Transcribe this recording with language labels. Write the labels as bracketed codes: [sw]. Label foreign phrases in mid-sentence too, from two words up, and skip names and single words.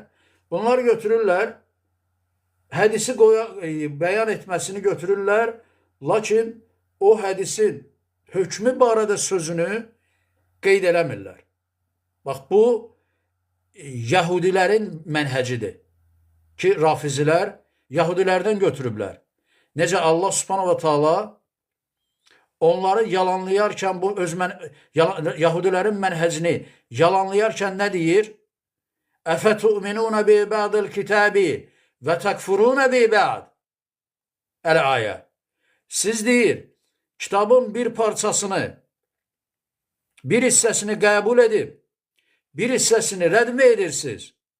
[az] Bunlar götürürlər, hədisi bəyan etməsini götürürlər, lakin o hədisin hökmü barədə sözünü qeyd eləmirlər. Bax, bu Yahudilərin mənhəcidir ki, rafizilər Yahudilərdən götürüblər. Necə Allah [ar] سبحانه وتعالى [az] onları yalanlayarkən bu Yahudilərin mənhəcini yalanlayarkən nə deyir? [ar] أفتؤمنون ببعض الكتاب وتكفرون ببعض. Əl-ayə. [az] Siz deyir, kitabın bir parçasını, bir hissəsini qəbul edib, bir hissəsini rədd mi edirsiniz?